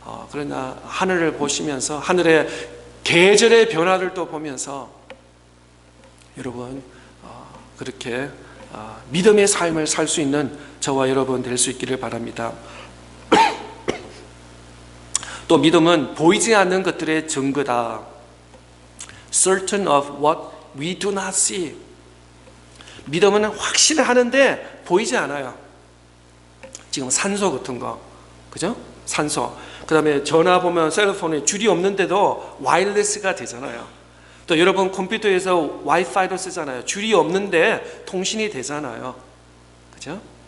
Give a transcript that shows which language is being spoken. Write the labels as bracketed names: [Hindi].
[Korean] 그러나 하늘을 보시면서 하늘의 계절의 변화를 또 보면서 여러분 그렇게 믿음의 삶을 살 수 있는 저와 여러분 될 수 있기를 바랍니다. 또 믿음은 보이지 않는 것들의 증거다. [English] Certain of what we do not see. [Korean] 믿음은 확실하는데 보이지 않아요. 지금 산소 같은 거, 그죠? 산소. 그 다음에 전화 보면 셀폰에 줄이 없는데도 와이어리스가 되잖아요. 또 여러분 컴퓨터에서 와이파이로 쓰잖아요. 줄이 없는데 통신이 되잖아요. 그죠?